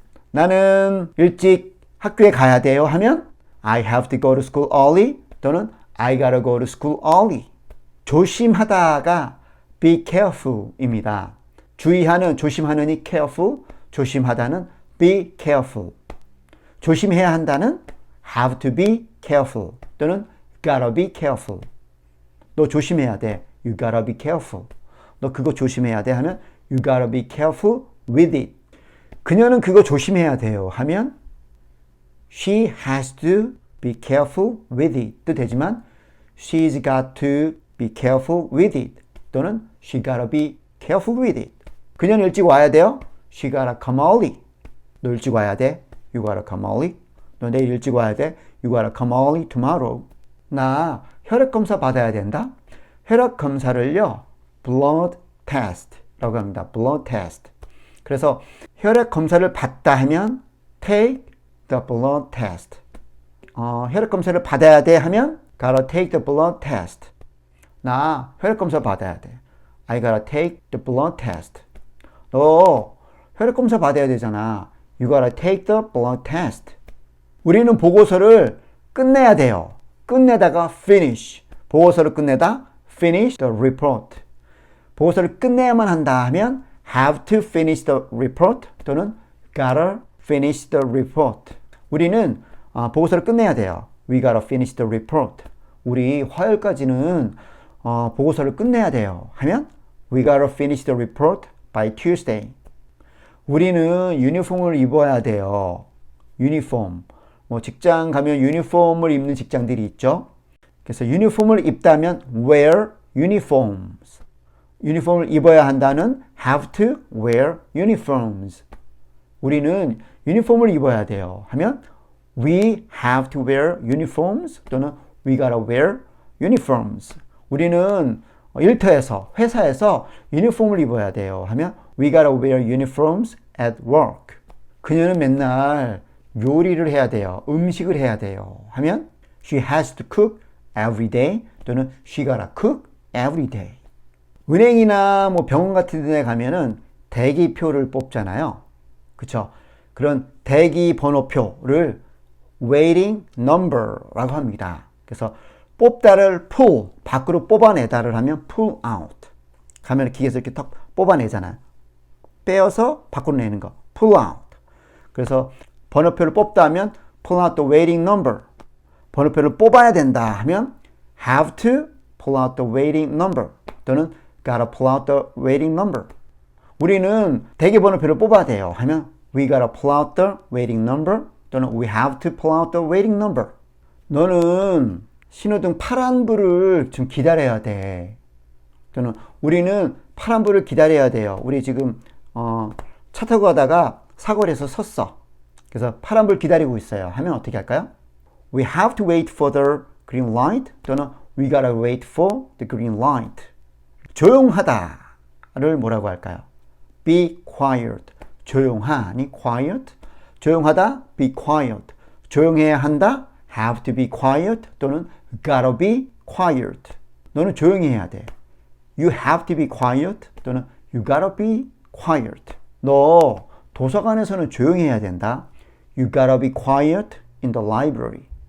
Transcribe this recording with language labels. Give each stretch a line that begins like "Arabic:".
Korean: 나는 일찍 학교에 가야 돼요 하면
English: I have to go to school early 또는 I gotta go to school early.
Korean: 조심하다가 be careful입니다. 주의하는, 조심하는이 careful, 조심하다는 be careful.
English: 조심해야 한다는 have to be careful 또는 gotta be careful.
Korean: 너 조심해야 돼.
English: You gotta be careful.
Korean: 너 그거 조심해야 돼 하면
English: You gotta be careful with it. 그녀는 그거 조심해야 돼요 하면 She has to be careful with it 도 되지만 She's got to be careful with it 또는 She gotta be careful with it.
Korean: 그녀는 일찍 와야 돼요.
English: She gotta come early.
Korean: 너 일찍 와야 돼.
English: You gotta come early.
Korean: 너 내일 일찍 와야 돼.
English: You gotta come early tomorrow.
Korean: 나 혈액검사 받아야 된다. 혈액검사를요.
English: blood test 라고 합니다. blood test.
Korean: 그래서 혈액검사를 받다 하면
English: take the blood test.
Korean: 혈액검사를 받아야 돼 하면 gotta take the blood test. 나 혈액검사 받아야 돼.
English: I gotta take the blood test.
Korean: 너 혈액검사 받아야 되잖아.
English: You gotta take the blood test.
Korean: 우리는 보고서를 끝내야 돼요. 끝내다가 finish.
English: 보고서를 끝내다 finish the report.
Korean: 보고서를 끝내야만 한다 하면
English: have to finish the report 또는 gotta finish the report.
Korean: 우리는 보고서를 끝내야 돼요.
English: We gotta finish the report.
Korean: 우리 화요일까지는 보고서를 끝내야 돼요.
English: 하면 we gotta finish the report by Tuesday.
Korean: 우리는 유니폼을 입어야 돼요. 유니폼. 직장 가면 유니폼을 입는 직장들이 있죠. 그래서 유니폼을 입다면 wear uniforms. 유니폼을 입어야 한다는 have to wear uniforms. 우리는 유니폼을 입어야 돼요.
English: 하면 we have to wear uniforms 또는 we gotta wear uniforms.
Korean: 우리는 일터에서, 회사에서 유니폼을 입어야 돼요.
English: 하면 we gotta wear uniforms at work.
Korean: 그녀는 맨날 요리를 해야 돼요. 음식을 해야 돼요.
English: 하면 she has to cook every day 또는 she gotta cook every day.
Korean: 은행이나 병원 같은 데 가면은 대기표를 뽑잖아요. 그쵸? 그런 대기 번호표를 waiting number라고 합니다. 그래서 뽑다를 pull, 밖으로 뽑아내다를 하면 pull out. 가면 기계에서 이렇게 턱 뽑아내잖아요. 빼어서 밖으로 내는 거, pull out. 그래서 번호표를 뽑다 하면
English: pull out the waiting number.
Korean: 번호표를 뽑아야 된다 하면
English: have to pull out the waiting number 또는 gotta pull out the waiting number.
Korean: 우리는 대기 번호표를 뽑아야 돼요 하면
English: we gotta pull out the waiting number 또는 we have to pull out the waiting number.
Korean: 너는 신호등 파란불을 좀 기다려야 돼. 또는 우리는 파란불을 기다려야 돼요. 우리 지금 차 타고 가다가 사거리에서 섰어. 그래서 파란불 기다리고 있어요. 하면 어떻게 할까요?
English: We have to wait for the green light 또는 we gotta wait for the green light.
Korean: 조용하다를 뭐라고 할까요?
English: Be quiet. 조용하니 quiet. 조용하다 be quiet.
Korean: 조용해야 한다
English: have to be quiet 또는 gotta be quiet.
Korean: 너는 조용히 해야 돼.
English: You have to be quiet 또는 you gotta be quiet.
Korean: 너 도서관에서는 조용히 해야 된다.
English: You gotta be quiet in the library.